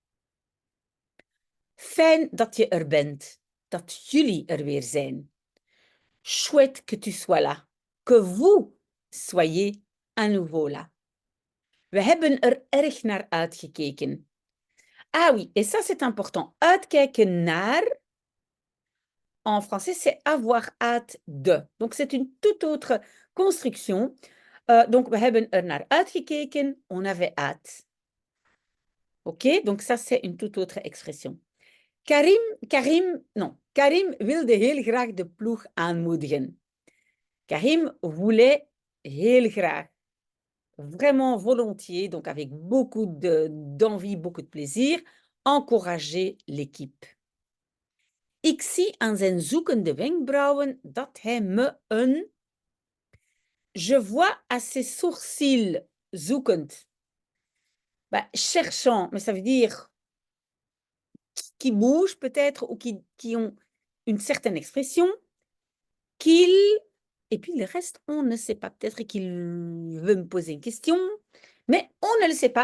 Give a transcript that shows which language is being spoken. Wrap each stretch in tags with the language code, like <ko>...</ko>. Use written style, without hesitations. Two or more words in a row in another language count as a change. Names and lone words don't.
<nl>Fijn dat je er bent, dat jullie er weer zijn.</nl> <fr>Chouette que tu sois là, que vous soyez à nouveau là.</fr> <nl>We hebben er erg naar uitgekeken.</nl> <fr>Ah oui, et ça c'est important.</fr> <nl>Uitkijken naar,</nl> <fr>en français, c'est avoir hâte de. Donc c'est une toute autre construction.</fr> <nl>Donc we hebben er naar uitgekeken,</nl> <fr>on avait hâte. Ok, donc ça c'est une toute autre expression.</fr> <nl>Karim wilde heel graag de ploeg aanmoedigen.</nl> <fr>Karim voulait</fr> <nl>heel graag,</nl> <fr>vraiment volontiers, donc avec beaucoup d'envie, beaucoup de plaisir, encourager l'équipe.</fr> <nl>Ik zie aan zijn zoekende wenkbrauwen dat hij me een...</nl> <fr>Je vois à ses sourcils zoekend. Cherchant, mais ça veut dire qui bougent peut-être ou qui ont une certaine expression, qu'il... Et puis le reste, on ne sait pas. Peut-être qu'il veut me poser une question, mais on ne le sait pas.</fr>